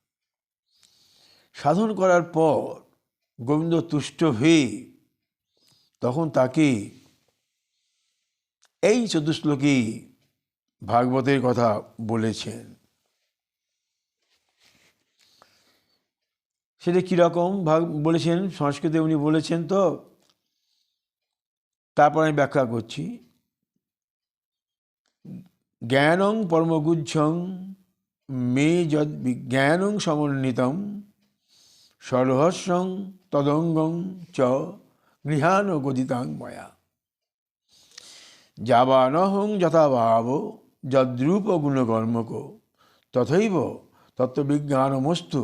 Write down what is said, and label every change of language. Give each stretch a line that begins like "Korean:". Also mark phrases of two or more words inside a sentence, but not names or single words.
Bangla: সাধন করার পর গোবিন্দ তুষ্ট হয়ে তখন তাকে এই চতুশ্লোকী ভাগবতের কথা বলেছেন। সেটা কীরকম বলেছেন, সংস্কৃতে উনি বলেছেন, তো তারপর আমি ব্যাখ্যা করছি।
Sanskrit: জ্ঞানং পরমগুচ্ছং মে যদ বিজ্ঞানং সমন্বিতম সরহস্যং তদঙ্গং চ গৃহাণ গদিতাং ময়া যাবানহং যথাভাব যদ্রূপ গুণকর্মক তথৈব তত্ত্ববিজ্ঞানমস্তু